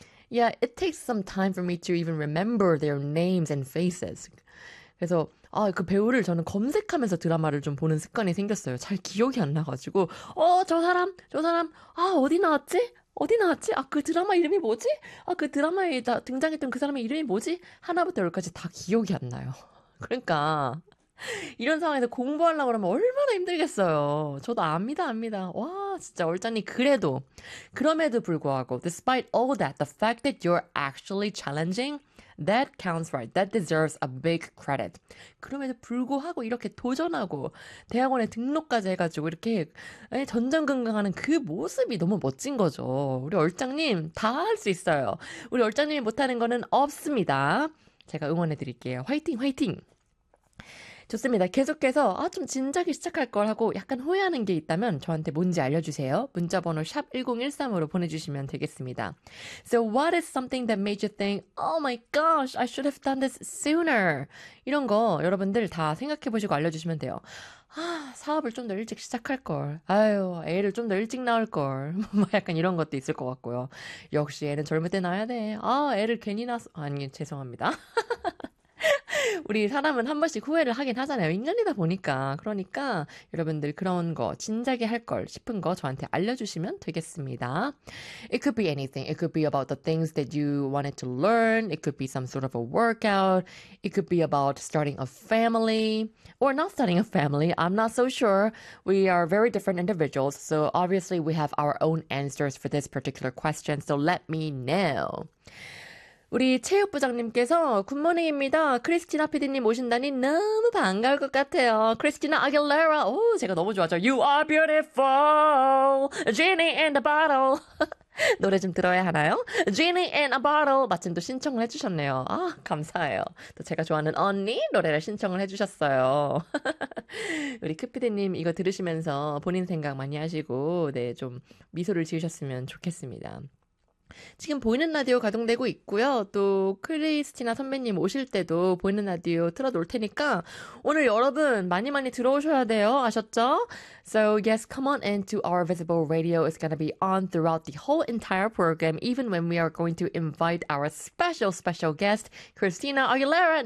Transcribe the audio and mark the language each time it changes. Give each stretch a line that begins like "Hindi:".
English: Yeah, it takes some time for me to even remember their names and faces.
Korean: 그래서 아, 그 배우를 저는 검색하면서 드라마를 좀 보는 습관이 생겼어요. 잘 기억이 안 나가지고 저 사람 아 어디 나왔지? 어디 나왔지? 아, 그 드라마 이름이 뭐지? 아, 그 드라마에 등장했던 그 사람의 이름이 뭐지? 하나부터 열까지 다 기억이 안 나요. 그러니까 이런 상황에서 공부하려고 하면 얼마나 힘들겠어요. 저도 압니다, 압니다. 와, 진짜 얼짱이 그래도 그럼에도 불구하고
English: despite all that, the fact that you're actually challenging, that counts right. That deserves a big credit.
Korean: 그럼에도 불구하고 이렇게 도전하고 대학원에 등록까지 해가지고 이렇게 전전긍긍하는 그 모습이 너무 멋진 거죠. 우리 얼짱님 다할수 있어요. 우리 얼짱님이 못하는 거는 없습니다. 제가 응원해드릴게요. 화이팅, 화이팅. 좋습니다. 계속해서 아, 좀 진작에 시작할 걸 하고 약간 후회하는 게 있다면 저한테 뭔지 알려주세요. 문자번호 샵 1013으로 보내주시면 되겠습니다.
English: So what is something that made you think, oh my gosh, I should have done this sooner?
Korean: 이런 거 여러분들 다 생각해 보시고 알려주시면 돼요. 아, 사업을 좀더 일찍 시작할 걸. 아유, 애를 좀더 일찍 낳을 걸. 뭐 약간 이런 것도 있을 것 같고요. 역시 애는 젊을 때 낳아야 돼. 아, 애를 괜히 낳았어. 아니, 죄송합니다. 우리 사람은 한 번씩 후회를 하긴 하잖아요. 인간이다 보니까. 그러니까 여러분들 그런 거 진작에 할걸 싶은 거 저한테 알려주시면 되겠습니다.
English: It could be anything. It could be about the things that you wanted to learn. It could be some sort of a workout. It could be about starting a family or not starting a family. I'm not so sure. We are very different individuals, so obviously we have our own answers for this particular question. So let me know.
Korean: 우리 체육부장님께서 굿모닝입니다. 크리스티나 PD님 모신다니 너무 반가울 것 같아요. 크리스티나 아길레라. 오, 제가 너무 좋아하죠.
English: You are beautiful.
Korean: Genie in the bottle. 노래 좀 들어야 하나요?
English: Genie in a bottle.
Korean: 마침 또 신청을 해주셨네요. 아, 감사해요. 또 제가 좋아하는 언니 노래를 신청을 해주셨어요. 우리 크피디님 이거 들으시면서 본인 생각 많이 하시고, 네, 좀 미소를 지으셨으면 좋겠습니다. 지금 보이는 라디오 가동되고 있고요. 또 크리스티나 선배님 오실 때도 보이는 라디오 틀어놓을 테니까 오늘 여러분 많이 많이 들어오셔야 돼요. 아셨죠?
English: So yes, come on into our visible radio. It's gonna be on throughout the whole entire program, even when we are going to invite our special special guest, Christina Aguilera.